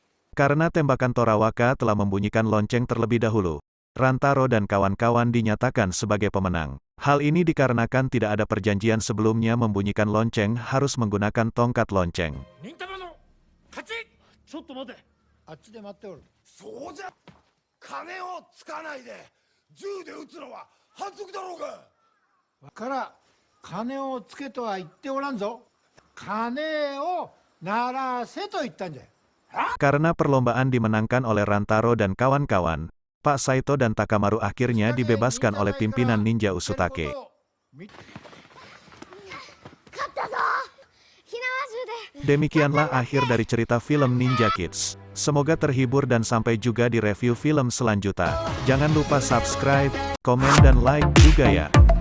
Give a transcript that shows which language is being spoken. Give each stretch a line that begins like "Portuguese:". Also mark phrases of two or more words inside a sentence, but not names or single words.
Indonesian: Karena tembakan Torawaka telah membunyikan lonceng terlebih dahulu, Rantaro dan kawan-kawan dinyatakan sebagai pemenang. Hal ini dikarenakan tidak ada perjanjian sebelumnya membunyikan lonceng harus menggunakan tongkat lonceng.
Japanese: 忍たまの勝ち。ちょっと待て。あっちで待っておる。そうじゃ。金をつかないで銃で撃つのは反則だろうが。から金をつけとは言っておらんぞ。金を鳴らせと言ったんじゃ。
Indonesian: Karena perlombaan dimenangkan oleh Rantaro dan kawan-kawan, Pak Saito dan Takamaru akhirnya dibebaskan oleh pimpinan ninja Usutake.
Japanese: 勝ったぞ火縄銃で
Indonesian: Demikianlah akhir dari cerita film Ninja Kids. Semoga terhibur dan sampai juga di review film selanjutnya. Jangan lupa subscribe, komen dan like juga ya.